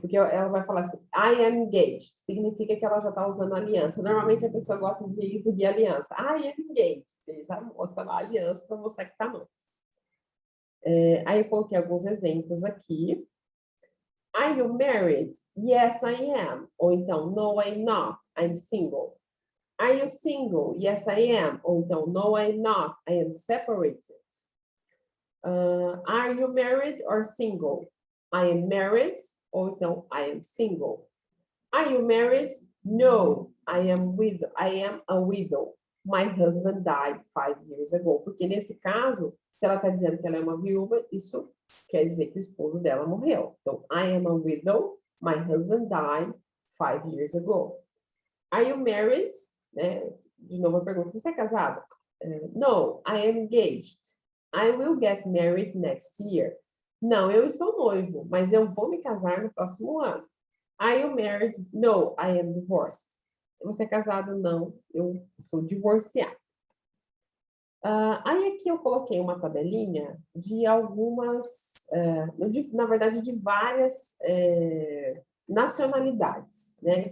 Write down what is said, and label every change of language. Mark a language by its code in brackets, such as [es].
[pt] Porque ela vai falar assim, [en] I am engaged, [pt] significa que ela já está usando aliança. Normalmente a pessoa gosta de exibir aliança. [en] I am engaged, [pt] já mostra lá a aliança para mostrar que está noivo. Aí eu coloquei alguns exemplos aqui. [en] Are you married? Yes, I am. [pt] Ou então, [en] no, I'm not, I'm single. Are you single? Yes, I am. [pt] Ou então, [en] no, I'm not, I am separated. Are you married or single? I am married. [pt] Ou então, [en] I am single. Are you married? No, I am a widow. My husband died 5 years ago. [pt] Porque nesse caso, se ela está dizendo que ela é uma viúva, isso quer dizer que o esposo dela morreu. Então, [en] I am a widow. My husband died 5 years ago. Are you married? [pt] De novo a pergunta, você é casado? [en] No, I am engaged. I will get married next year. [pt] Não, eu estou noivo, mas eu vou me casar no próximo ano. [en] Are you married? No, I am divorced. [pt] Você é casado? Não, eu sou divorciado. Aí aqui eu coloquei uma tabelinha de algumas, na verdade, de várias nacionalidades, né?